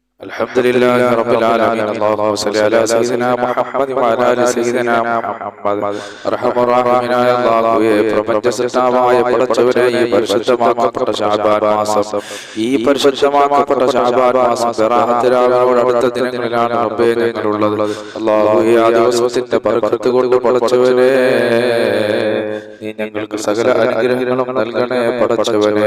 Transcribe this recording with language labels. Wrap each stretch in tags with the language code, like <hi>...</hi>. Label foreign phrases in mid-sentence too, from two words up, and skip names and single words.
<ar>الحمد لله رب العالمين. اللهم صل على سيدنا محمد وعلى آل سيدنا محمد.</ar> <ml>റഹ്മാനായ അല്ലാഹുവേ, പ്രപഞ്ചസൃഷ്ടാവായ പടച്ചവനെ, ഈ പരിശുദ്ധമാക്കപ്പെട്ട ശഅബാൻ മാസം, ഈ പരിശുദ്ധമാക്കപ്പെട്ട ശഅബാൻ മാസം ബറാഅത്തിനോട് അടുത്ത ദിനങ്ങളിലാണ് റബ്ബേ ഞങ്ങളുള്ളത്. അല്ലാഹുവേ, ആ ദിവസത്തിന്റെ ബർക്കത്ത് കൊണ്ട് പടച്ചവനെ, നീ ഞങ്ങൾക്ക് സകല അനുഗ്രഹങ്ങളും നൽകണേ പടച്ചവനെ.</ml>